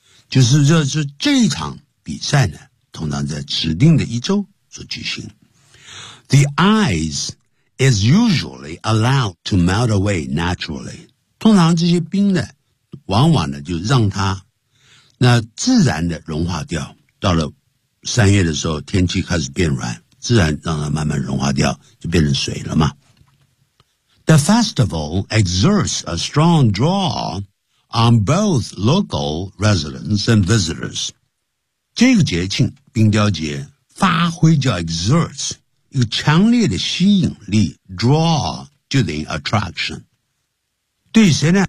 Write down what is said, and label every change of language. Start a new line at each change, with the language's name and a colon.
Chinese: 就是说是这一场比赛呢，通常在指定的一周所举行。
English: The ice is usually allowed to melt away naturally.
Chinese: 通常这些冰呢，往往呢就让它那自然的融化掉。到了三月的时候，天气开始变软，自然让它慢慢融化掉，就变成水了嘛。
English: The festival exerts a strong draw on both local residents and visitors.
Chinese: 这个节庆冰雕节发挥叫 exerts， 一个强烈的吸引力 draw 就等于 attraction。对谁呢？